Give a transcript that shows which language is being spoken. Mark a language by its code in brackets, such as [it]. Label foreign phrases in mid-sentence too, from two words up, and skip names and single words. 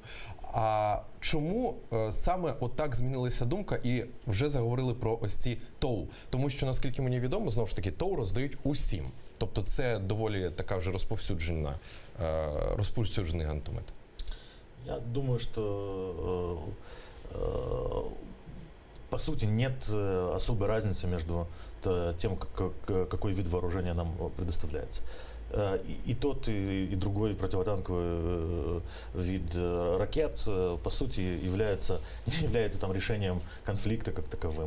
[uk] А чому саме отак змінилася думка і вже заговорили про ось ці ТОУ? Тому що, наскільки мені відомо, знову ж таки, ТОУ роздають усім. Тобто це доволі така вже розповсюджений гранатомет. [ru] Я думаю, что по сути нет особой разницы между тем, какой вид вооружения нам предоставляется. И тот, и другой противотанковый вид ракет, по сути, не является там решением конфликта как таковым.